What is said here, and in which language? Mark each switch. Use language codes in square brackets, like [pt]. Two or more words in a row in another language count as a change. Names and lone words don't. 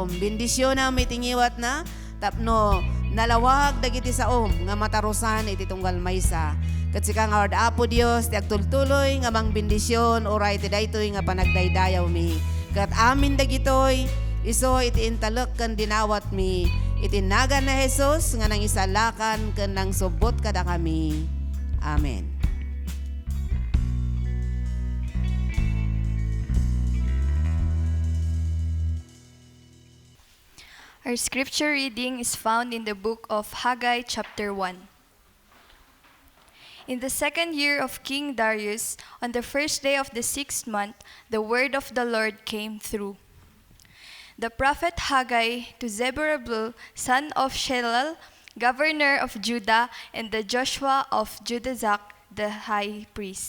[ilo] Bendisyonam iti ngiwat na tapno nalawag dagiti saom nga matarusan iti tunggal maysa. Ket sika nga Lord Apo Dios ti agtultuloy nga mangbendisyon oray iti daytoy nga panagdaydayaw mi. Ket amin dagitoy iso iti intalek ken dinawat mi iti nagan na Jesus nga nangisalakan ken nang subot kada kami. Amen. [en] Our scripture reading is found in the book of Haggai chapter 1. In the 2nd year of King Darius, on the 1st day of the 6th month, the word of the Lord came through the prophet Haggai to Zerubbabel, son of Shealtiel, governor of Judah, and the Joshua of Judazak, the high priest.